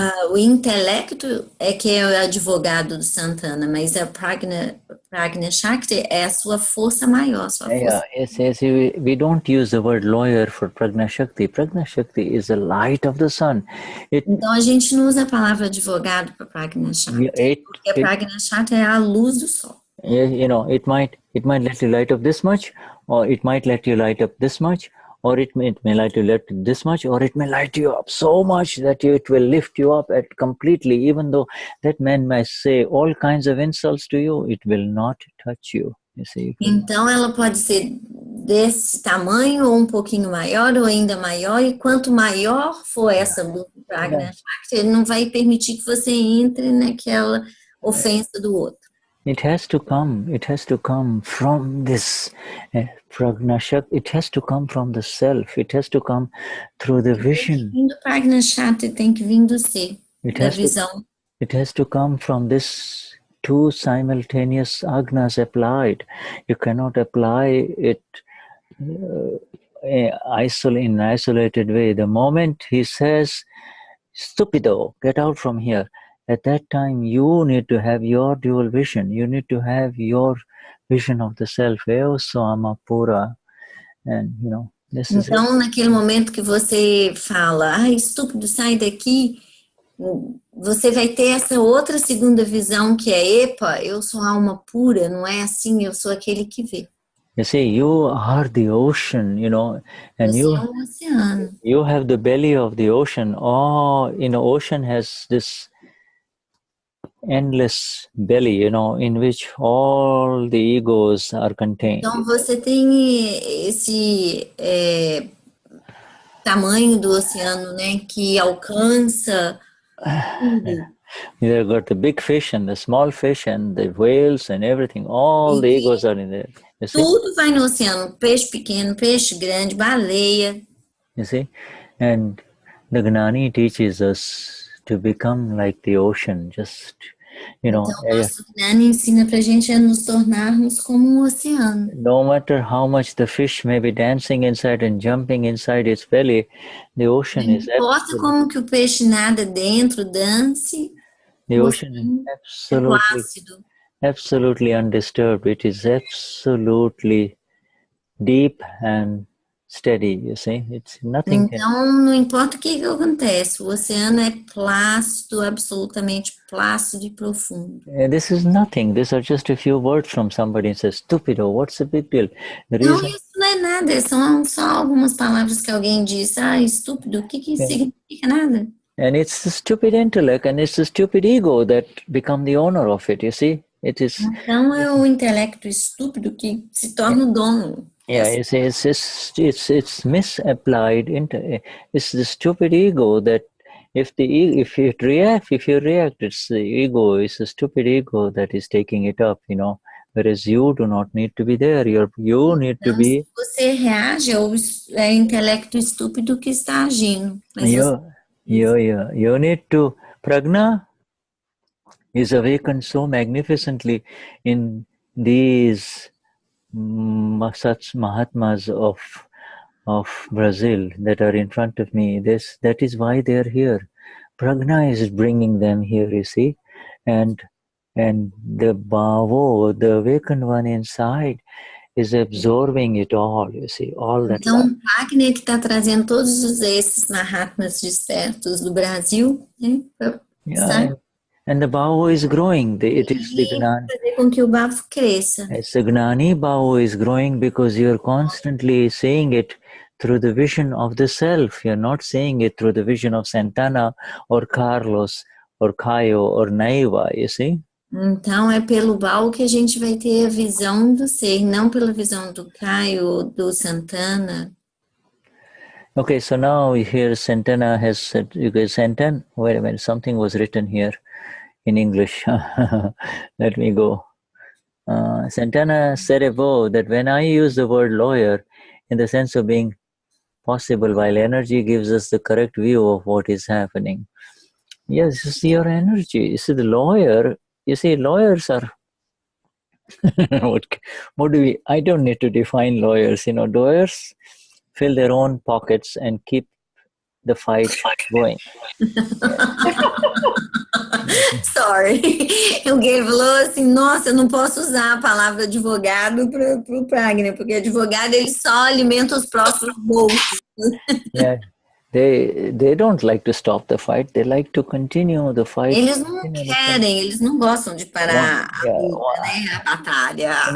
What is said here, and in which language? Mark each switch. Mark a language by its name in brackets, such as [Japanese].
[Portuguese] O intelecto é que é o advogado do Santana, mas a Prajna Shakti é a sua força maior, sua força. [English] Yes, we don't use the word lawyer for Prajna Shakti. Prajna Shakti is the light of the sun. [Portuguese] Então a gente não usa a palavra advogado para Prajna Shakti, porque a Prajna Shakti é a luz do sol. [English] It might let you light up this much, or it might let you light up this much, or it may light you up this much, or it may light you up so much that it will lift you up completely. Even though that man may say all kinds of insults to you, it will not touch you. You see. [Portuguese] Então ela pode ser desse tamanho, ou um pouquinho maior, ou ainda maior, e quanto maior for essa luz do Prajna Shakti, ele não vai permitir que você entre naquela ofensa do outro. [English] It has to come from this Prajna Shakti. It has to come from the self. It has to come through the vision. [Portuguese] Do Prajna Shakti tem que vir do ser, da visão. [English] It has to come from this two simultaneous agnas applied. You cannot apply it in an isolated way. The moment he says, "Stupido, get out from here," at that time you need to have your dual vision. You need to have your vision of the self. [Portuguese] Eu sou Amapura. [English] And, this is it. [Portuguese] Então, naquele momento que você fala, ai, estúpido, sai daqui, você vai ter essa outra segunda visão que é, epa, eu sou alma pura, não é assim, eu sou aquele que vê. [English] You see, you are the ocean, and [Portuguese] Você é um oceano. [English] you have the belly of the ocean. Oh, ocean has this endless belly, in which all the egos are contained. [Portuguese] Então, você tem esse tamanho do oceano, né, que alcança tudo. [English] You've got the big fish and the small fish and the whales and everything. All the egos are in there. You see? [Portuguese] Tudo vai no oceano, peixe pequeno, peixe grande, baleia. [English] You see? And the Gnani teaches us to become like the ocean, just, [Portuguese] Então, nosso Gnani ensina pra gente a nos tornarmos como um oceano. [English] No matter how much the fish may be dancing inside and jumping inside its belly, the ocean is [Portuguese] Não importa como que o peixe nada dentro, dance, [English] the ocean is absolutely undisturbed. It is absolutely deep and steady, you see. It's nothing. [Portuguese] Então, não importa o que acontece, o oceano é plácido, absolutamente plácido e profundo. [English] This is nothing. These are just a few words from somebody and says, "Stupido, what's the big deal?" [Portuguese] Não, isso não é nada, são só algumas palavras que alguém diz, estúpido, o que significa nada? [English] And it's the stupid intellect and it's the stupid ego that become the owner of it, you see. It is. [Portuguese] Então é o intelecto estúpido que se torna o dono. [English] Yeah, it's misapplied. It's the stupid ego that if you react, it's the ego. It's the stupid ego that is taking it up, Whereas you do not need to be there. You need to be. [Portuguese] Se você reage, é o intelecto estúpido que está agindo. Mas [English] you need to. Prajna is awakened so magnificently in these such Mahatmas of Brazil that are in front of me. That is why they are here. Prajna is bringing them here, you see, and the Bhavo, the awakened one inside, is absorbing it all, you see, all that. [Portuguese] Então, o Prajna que está trazendo todos esses Mahatmas despertos do Brasil, né? [English] And the Bhavo is growing. It is the Gnani. [Portuguese] Fazer com que o Bhavo cresça. [English] It's the Gnani Bhavo is growing because you're constantly saying it through the vision of the self. You're not saying it through the vision of Santana or Carlos or Caio or Naiva, you see? [Portuguese] Então, é pelo Bhavo que a gente vai ter a visão do ser, não pela visão do Caio ou do Santana. [English] Okay, so now here Santana has said, Santana, wait a minute, something was written here in English. Let me go. Santana said above that when I use the word lawyer in the sense of being possible, while energy gives us the correct view of what is happening. Yes, you see your energy. You see the lawyer, lawyers are, I don't need to define lawyers, lawyers fill their own pockets and keep the fight going. Sorry. [Portuguese] Alguém falou assim, nossa, eu não posso usar a palavra advogado para o Prajna, porque advogado ele só alimenta os próprios bolsos. [English] Yeah. They don't like to stop the fight. They like to continue the fight. [Portuguese] Eles não querem, eles não gostam de parar a batalha.